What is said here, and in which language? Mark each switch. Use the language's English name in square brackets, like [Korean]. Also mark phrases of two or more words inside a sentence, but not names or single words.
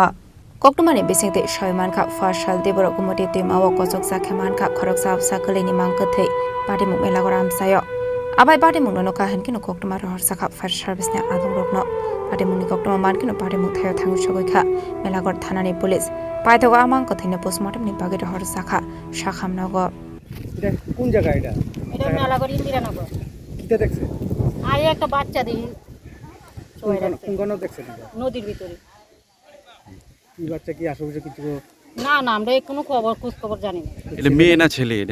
[Kok Borok] Koktumani bisingte shoymanka farshal deboro gumodi timawa kochok zakhe manka khoroksa apsa kaleni mangkathei pati mukmela goram sayo abai pati mukno ka hankino koktumar horsaka farshal bisne adung rokno pati mukni koktuma mankino pati mukthayo thangu shogoikha melagor thanani police paithago amangkathino postmortem ni bagai ro horsaka shakham noga [Bangla] এটা কোন জায়গা এটা এটা মেলাগড় ইন্দিরানগর কিটা দেখছে আর একটা বাচ্চা দেখি কোন দেখছে নদীর ভিতরে এই বাচ্চা কি আশেপাশে কিছু না না আমরা কোনো খবর খোঁজ খবর জানি না এটা মেয়ে না ছেলে এটা